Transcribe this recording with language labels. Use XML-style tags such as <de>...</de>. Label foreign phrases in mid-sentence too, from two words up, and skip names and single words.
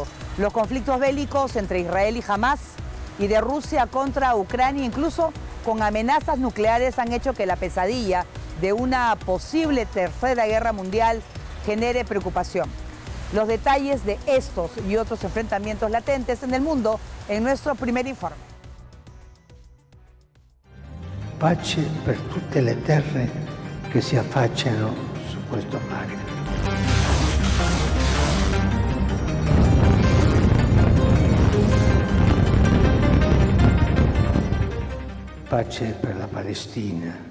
<es>Los conflictos bélicos entre Israel y Hamás y de Rusia contra Ucrania, incluso con amenazas nucleares, han hecho que la pesadilla de una posible tercera guerra mundial genere preocupación. Los detalles de estos y otros enfrentamientos latentes en el mundo en nuestro primer informe.</es> <it>Pace per tutte le terre che si affacciano su questo mare. Pace per la Palestina.</it>